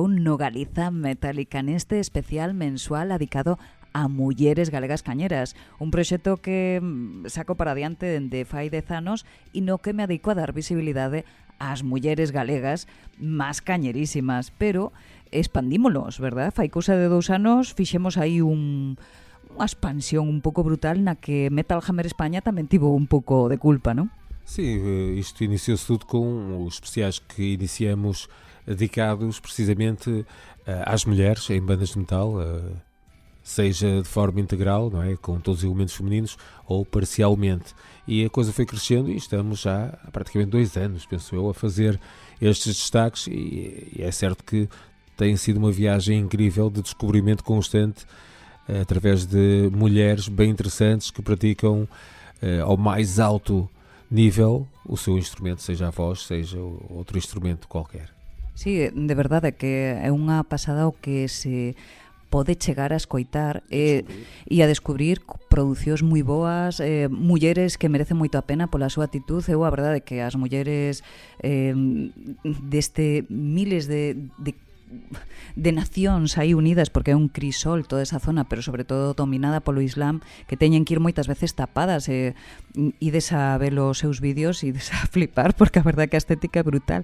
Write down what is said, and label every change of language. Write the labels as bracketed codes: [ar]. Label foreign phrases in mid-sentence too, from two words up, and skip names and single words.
[gl] no Galiza Metálica neste especial mensual dedicado a mulleres galegas cañeras, un proxecto que saco para adiante dende fai 10 anos e no que me adico a dar visibilidade ás mulleres galegas máis cañerísimas, pero expandímolos, verdad? Fai cousa de 2 anos fixemos aí unha expansión un pouco brutal na que Metal Hammer España tamén tivo un pouco de culpa, non? [pt] Sim, isto iniciou-se tudo com os especiais que iniciamos dedicados precisamente às mulheres em bandas de metal, seja de forma integral, não é, com todos os elementos femininos, ou parcialmente. E a coisa foi crescendo e estamos já há praticamente 2 anos, penso eu, a fazer estes destaques e é certo que tem sido uma viagem incrível de descobrimento constante através de mulheres bem interessantes que praticam ao mais alto nível o seu instrumento, seja a voz, seja outro instrumento qualquer. [gl] Sí, de verdade que é unha pasada o que se pode chegar a escoitar e a descubrir producións moi boas, mulleres que merecen moito a pena pola súa actitud. Eu a verdade que as mulleres deste miles de nacións aí unidas, porque é un crisol toda esa zona, pero sobre todo dominada polo Islam, que teñen que ir moitas veces tapadas, ides a ver os seus vídeos e ides a flipar, porque a verdade que a estética é brutal.